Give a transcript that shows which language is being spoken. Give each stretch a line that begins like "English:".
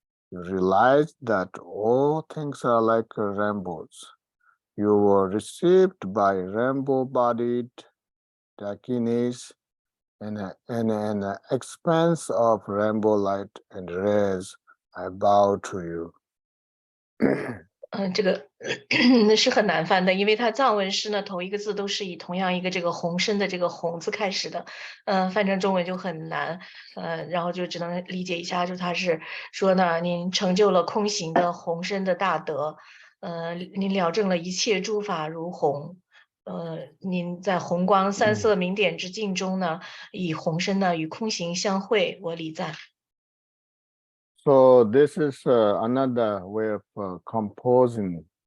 English: You realized that all things are like rainbows. You were received by rainbow-bodied dakinis in an expanse of rainbow light and rays. I bow to you.
Chinese: 这个是很难翻的，因为它藏文诗呢，头一个字都是以同样一个这个红身的这个红字开始的，翻成中文就很难，然后就只能理解一下，就它是说呢，您成就了空行的红身的大德，您了证了一切诸法如红，您在红光三色明点之境中呢，以红身呢与空行相会，我礼赞。
English: So this is another way of composing.